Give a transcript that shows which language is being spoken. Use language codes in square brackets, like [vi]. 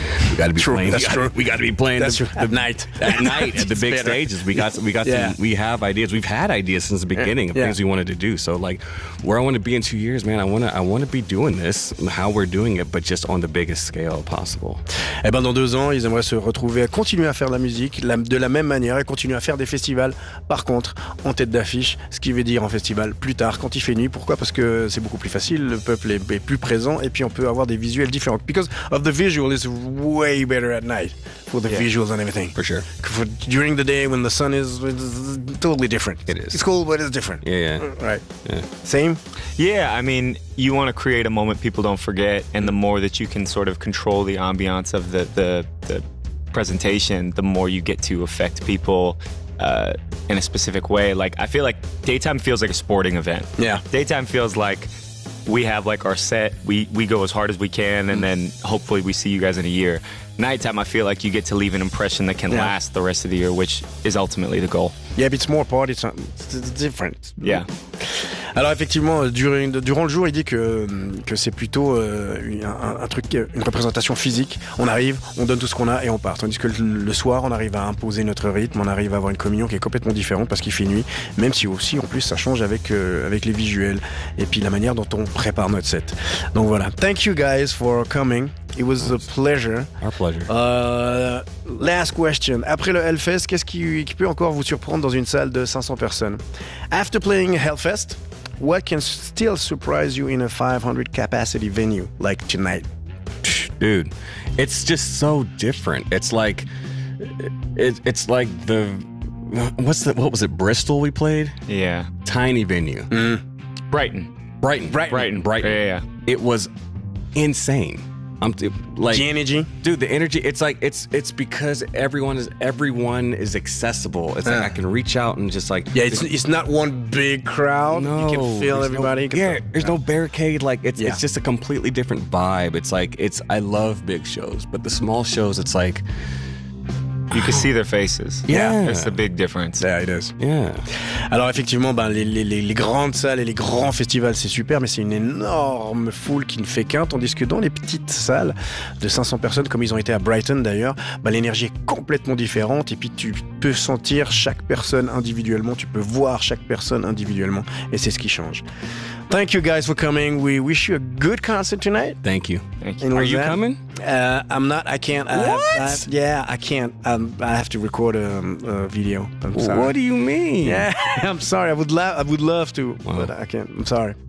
[en] We got to be true, playing. That's we gotta, true. We got to be playing that's the, true. At night. At night, at the big better. Stages. We have ideas. We've had ideas since the beginning of things we wanted to do. So, like, where I want to be in 2 years, man, I want to be doing this, how we're doing it, but just on the biggest scale possible. [fr] Eh ben, dans 2 ans, ils aimeraient se retrouver à continuer à faire de la musique de la même manière et continuer à faire des festivals. Par contre, en tête d'affiche, ce qui veut dire en festival plus tard, quand il fait nuit. Pourquoi? Parce que c'est beaucoup plus facile. Le peuple est plus présent et puis on peut avoir des visuels différents. [en] Because of the visual is way better at night for the visuals and everything. For sure. For during the day when the sun is, it's totally different. It is. It's cool, but it's different. Yeah. Right. Yeah. Same? Yeah, I mean, you want to create a moment people don't forget, and the more that you can sort of control the ambiance of the presentation, the more you get to affect people in a specific way. Like, I feel like daytime feels like a sporting event. Yeah. Daytime feels like we have like our set, we go as hard as we can, and then hopefully we see you guys in a year. Nighttime, I feel like you get to leave an impression that can last the rest of the year, which is ultimately the goal. Yeah, but it's more party time. It's different. Yeah. [fr] Alors effectivement, durant le jour, il dit que c'est plutôt un truc, une représentation physique. On arrive, on donne tout ce qu'on a et on part. Tandis que le soir, on arrive à imposer notre rythme, on arrive à avoir une communion qui est complètement différente parce qu'il fait nuit, même si aussi, en plus, ça change avec les visuels et puis la manière dont on prépare notre set. Donc voilà. [en] Thank you guys for coming. It was a pleasure. Our pleasure. Last question. [fr] Après le Hellfest, qu'est-ce qui peut encore vous surprendre dans une salle de 500 personnes? [en] After playing Hellfest, what can still surprise you in a 500 capacity venue like tonight? Dude, it's just so different. It's like it's like the what was it? Bristol we played? Yeah. Tiny venue. Mm. Brighton. Yeah. It was insane. The energy, dude. The energy. It's like it's because everyone is accessible. It's like I can reach out and just like It's not one big crowd. No, you can feel everybody. There's no barricade. Like it's just a completely different vibe. It's like I love big shows, but the small shows, it's like you can see their faces. Yeah. It's the big difference. Yeah, it is. Yeah. [fr] Alors effectivement, ben, les grandes salles et les grands festivals, c'est super, mais c'est une énorme foule qui ne fait qu'un, tandis que dans les petites salles de 500 personnes, comme ils ont été à Brighton d'ailleurs, ben, l'énergie est complètement différente, et puis peux sentir chaque personne individuellement, tu peux voir chaque personne individuellement, et c'est ce qui change. [en] Thank you guys for coming. We wish you a good concert tonight. Thank you. Thank you. Are you that? Coming? I'm not. I can't. What? I can't. I have to record a video. I'm sorry. What do you mean? Yeah, I'm sorry. I would love to, but I can't. I'm sorry.